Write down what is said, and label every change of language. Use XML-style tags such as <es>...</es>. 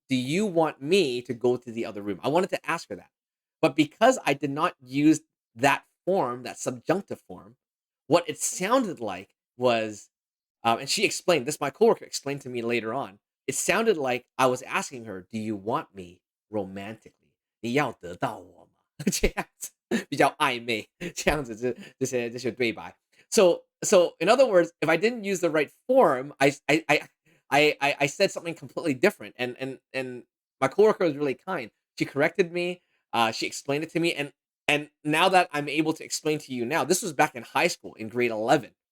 <en>Do you want me to go to the other room?" I wanted to ask her that. But because I did not use that form, that subjunctive form, what it sounded like was, and she explained this, my coworker explained to me later on, it sounded like I was asking her, "Do you want me romantically?"</en> <zh>你要得到我吗？这样子比较暧昧，这样子这些对白。</zh> <en>So in other words, if I didn't use the right form, I said something completely different. And my coworker was really kind. She corrected me. She explained it to me, and now that I'm able to explain to you now, this was back in high school in grade 11.</en>